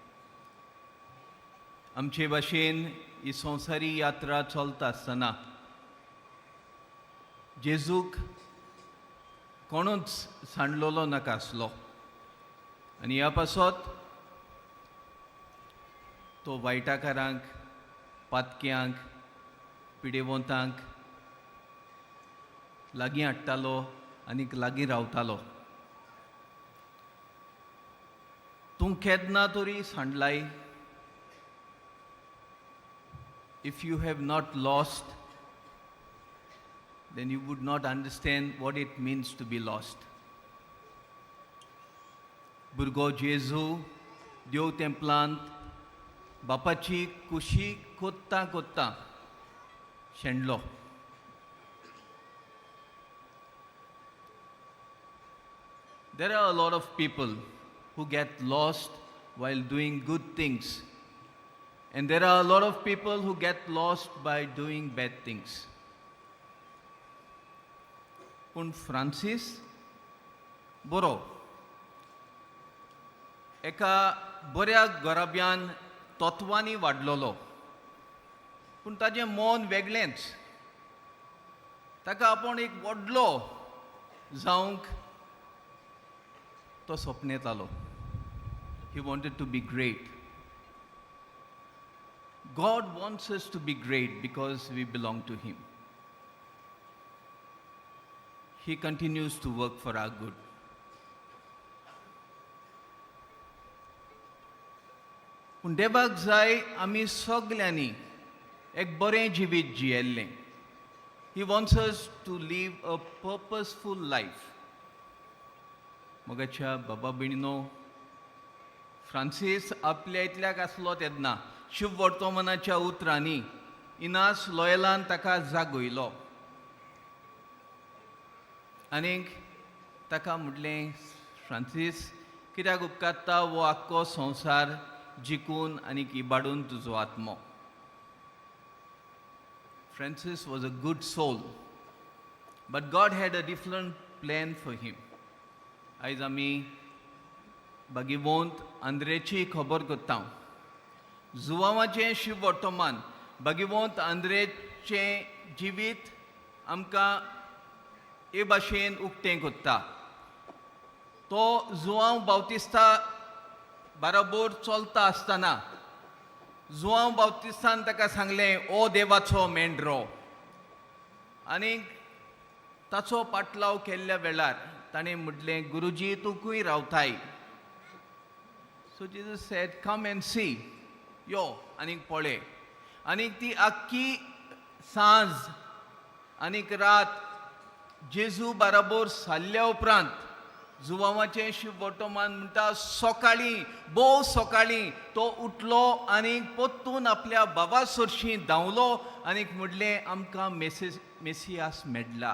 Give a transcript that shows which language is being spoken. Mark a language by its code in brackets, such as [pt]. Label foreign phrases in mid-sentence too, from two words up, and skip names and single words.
[kok] आमचे भाशेन ही संवसारी यात्रा चलता आसतना जेजूक कोणूच सांडलोलो नाका आसलो आनी ह्या पासत तो वायटाकारांक, पातक्यांक, पिडेवंतांक लागीं हाडटालो आनी लागीं रावतालो. तूं केन्ना तरी सांडलाय? [en] If you have not lost, then you would not understand what it means to be lost. [kok] भुरगो जेजू देव तेंपलांत बापाची कुशी कोत्ता कोत्ता शेणलो. [en] There are a lot of people who get lost while doing good things. And there are a lot of people who get lost by doing bad things. [kok] पूण फ्रांसीस बरो एका बऱ्या गराब्यान तत्वांनी वाडलोलो, पूण ताजें मन वेगळेंच. ताका आपूण एक व्हडलो जावंक तो सपनेतालो. [en] He wanted to be great. God wants us to be great because we belong to Him. He continues to work for our good. [kok] पूण देवाक जाय आमी सगल्यांनी एक बरें जिवीत जियेल्लें. [en] He wants us to live a purposeful life. [kok] मोगाच्या बाबा भयणीनो, फ्रांसीस आपल्या इतल्याक आसलो तेन्ना शुभ वर्तमानाच्या उतरांनी इनास लॉयलान ताका जागयलो आनीक ताका म्हटलें, फ्रांसीस, कित्याक उपकारता वो आख्खो संवसार जिखून आनीक इबाडून तुजो आत्मो. [en] Francis was a good soul, but God had a different plan for him. [kok] आयज आमी भागिवंत आंद्रेची खबर करता. जुवांवाचें शुभ वर्तमान भागिवंत आंद्रेचें जिवीत आमकां हे भाशेन उक्तें करता. तो जुवांव बावतिस्ता बरोबर चलता आसतना जुवांव बावतिस्तान ताका सांगलें, ओ देवाचो मेंढरो. आनीक ताचो पाटलाव केल्ल्या वेळार ताणें म्हटलें, गुरुजी तुकूय रावताय. [en] So Jesus said, come and see. [kok] यो आनीक पळय. आनीक ती आख्खी सांज आनीक रात जेजू बरोबर सारल्या उपरांत जुवांवाचें शुभ वर्तमान म्हणटा सकाळीं, भोव सकाळीं तो उठलो आनीक पोत्तून आपल्या बाबा सरशीं धांवलो आनीक म्हणलें, आमकां मेसियास मेळ्ळा.